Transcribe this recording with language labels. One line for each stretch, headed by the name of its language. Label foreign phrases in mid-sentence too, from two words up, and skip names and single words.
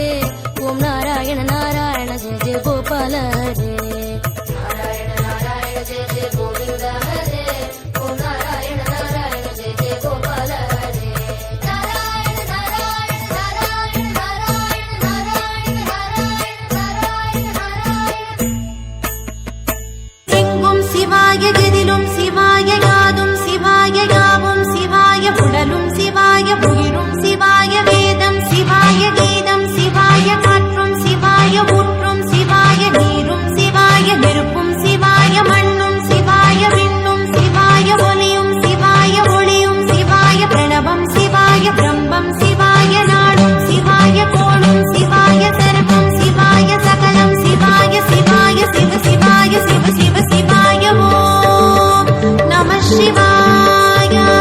Sanskrit: ಓಂ ನಾರಾಯಣ ನಾರಾಯಣ ಜಯ ಜಯ ಗೋಪಾಲ ಹರೇ. ನಾರಾಯಣ ನಾರಾಯಣ ಜಯ ಜಯ ಗೋವಿಂದ ಹರೇ. ಓಂ ನಾರಾಯಣ ನಾರಾಯಣ ಜಯ ಜಯ ಗೋಪಾಲ ಹರೇ. ನಾರಾಯಣ ನಾರಾಯಣ ನಾರಾಯಣ ನಾರಾಯಣ ನಾರಾಯಣ ನಾರಾಯಣ ನಾರಾಯಣ.
Tamil: எங்கும் சிவாய எதிலும் சிவாய யாதும் சிவாய யாவும் சிவாய புடலும் சிவாய புயிரும் சிவாய வேதம் சிவாய கீதம் சிவாய காற்றும் சிவாய ஊற்றும் சிவாய நீரும் சிவாய நெருப்பும் சிவாய மண்ணும் சிவாய விண்ணும் சிவாய ஒலியும் சிவாய ஒளியும் சிவாய பிரணவம் சிவாய பிரம்மம் சிவாய நாடும் சிவாய கோளும் சிவாய சர்வம் சிவாய சகலம் சிவாய சிவாய சிவ சிவாய சிவ சிவ சிவாய ஓம் நம சிவாய.